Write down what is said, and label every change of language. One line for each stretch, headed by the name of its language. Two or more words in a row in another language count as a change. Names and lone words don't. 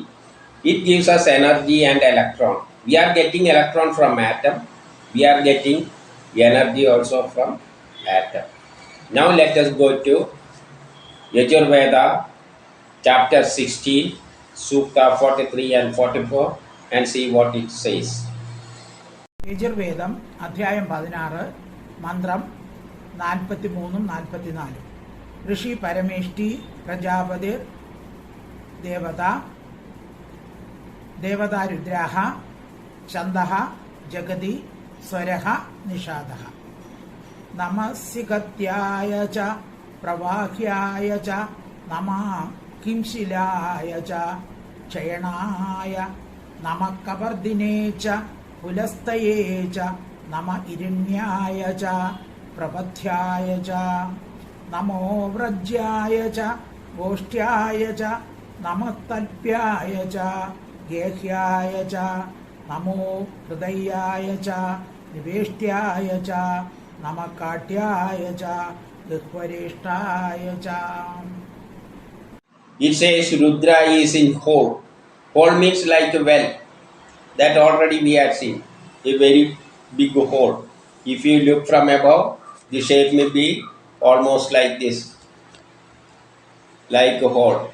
English: It gives us energy and electron. We are getting electron from atom. We are getting energy also from atom. Now let us go to Yajurveda chapter 16, Sukta 43 and 44 and see what it says.
Malayalam: യജുർവേദം അധ്യായം 16 മന്ത്രം 43 44.
Sanskrit: ऋषि परमेष्टि प्रजापतिर् देवता रुद्राह छन्दः जगति स्वरः निषादः. नमस्सिकत्याय च प्रवाह्याय च नमः किंशिलाय च क्षयणाय नमः कवर्दिने च पुलस्तये च नम इरिण्याय च प्रपथ्याय च नमो व्रज्याय च गोष्ठ्याय च नमः तल्प्याय च गेह्याय च नमो हृदयाय च निवेष्ट्याय च नमः काट्याय च दिग्वरिष्ठाय च.
English: It says Rudra is in hole. Hole means like a well. That already we have seen. A very big hole. If you look from above, the shape may be almost like this. Like a hole.